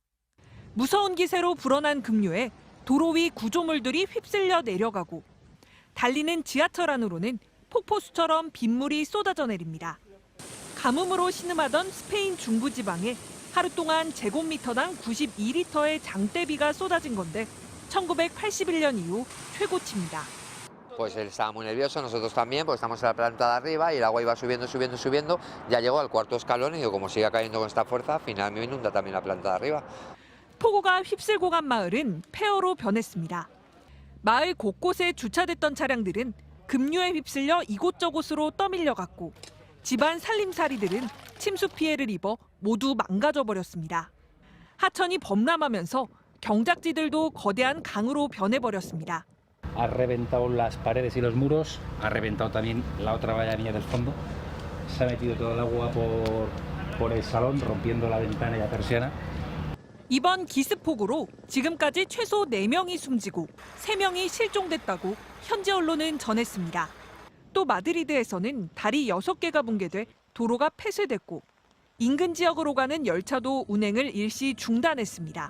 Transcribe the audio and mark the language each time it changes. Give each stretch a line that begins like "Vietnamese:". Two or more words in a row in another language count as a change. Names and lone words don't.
Korean: 무서운 기세로 불어난 급류에 도로 위 구조물들이 휩쓸려 내려가고 달리는 지하철 안으로는 폭포수처럼 빗물이 쏟아져 내립니다. 가뭄으로 신음하던 스페인 중부지방에 하루 동안 제곱미터당 92리터의 장대비가 쏟아진 건데 1981년 이후 최고치입니다.
Spanish: Pues él estaba muy nervioso, nosotros también, porque estamos en la planta de arriba y el agua iba subiendo, subiendo, subiendo. Ya llegó al cuarto escalón y digo, como siga cayendo con esta fuerza, al final me inunda también la planta de arriba.
Korean: 폭우가 휩쓸고 간 마을은 폐허로 변했습니다. 마을 곳곳에 주차됐던 차량들은 급류에 휩쓸려 이곳저곳으로 떠밀려갔고 집안 살림살이들은 침수 피해를 입어 모두 망가져 버렸습니다. 하천이 범람하면서 경작지들도 거대한 강으로 변해버렸습니다.
Spanish: Ha reventado las paredes y los muros, ha reventado también la otra vallanilla del fondo. Se ha metido todo el agua por el salón, rompiendo la ventana y la persiana.
Korean: 이번 기습폭우로 지금까지 최소 4명이 숨지고 3명이 실종됐다고 현지 언론은 전했습니다. 또 수도 마드리드에서는 다리 6개가 붕괴돼 도로가 폐쇄됐고 인근 지역으로 가는 열차도 운행을 일시 중단했습니다.